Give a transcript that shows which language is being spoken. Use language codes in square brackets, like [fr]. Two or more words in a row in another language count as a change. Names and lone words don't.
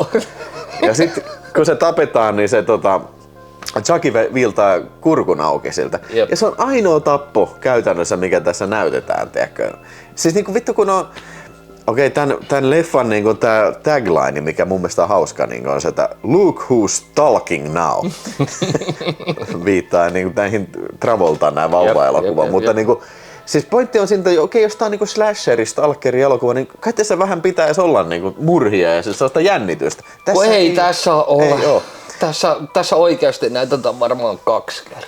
[fi] Ja sit kun se tapetaan, niin se Chucky viiltaa kurkun auki siltä. Jep. Ja se on ainoa tappo käytännössä, mikä tässä näytetään, tiedätkö? Siis niinku vittu kun on... Tän leffan niinku tää tagline, mikä mun mielestä on hauska, niinku on se, että [en] Look who's talking now. [fi] Viittaa niinku näihin Travoltaan näin vauva-elokuvan, mutta niinku siis pointti on siinä, että jos tää on niinku slasheri, stalkeri elokuva, niin kai tässä vähän pitäisi olla niinku murhia ja siis sellaista jännitystä. Tässä ei tässä ole. Tässä oikeasti näytetään varmaan 2 kertaa.